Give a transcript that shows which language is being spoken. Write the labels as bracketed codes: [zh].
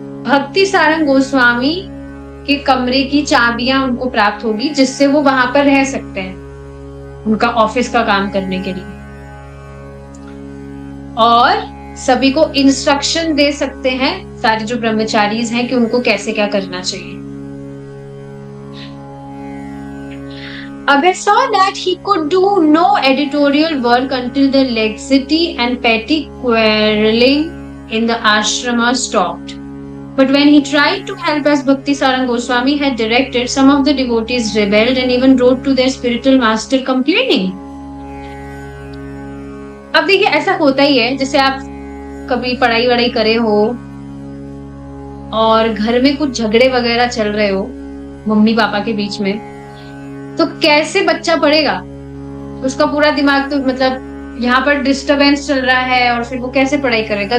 [hi] भक्ति सारंग गोस्वामी के कमरे की चाबियां उनको प्राप्त होगी, जिससे वो वहां पर रह सकते हैं उनका ऑफिस का काम करने के लिए, और सभी को इंस्ट्रक्शन दे सकते हैं, सारे जो ब्रह्मचारीज हैं, कि उनको कैसे क्या करना चाहिए। [en] Abhay saw that he could do no editorial work until the laxity and petty quarreling in the ashrama stopped. But when he tried to help as Bhakti Sarang Goswami had directed, some of the devotees rebelled and even wrote to their spiritual master complaining. [hi] अब देखिए, ऐसा होता ही है, जैसे आप कभी पढ़ाई वढ़ाई करे हो और घर में कुछ झगड़े वगैरह चल रहे हो मम्मी पापा के बीच में, तो कैसे बच्चा पढ़ेगा? उसका पूरा दिमाग तो मतलब यहाँ पर डिस्टरबेंस चल रहा है और फिर वो कैसे पढ़ाई करेगा?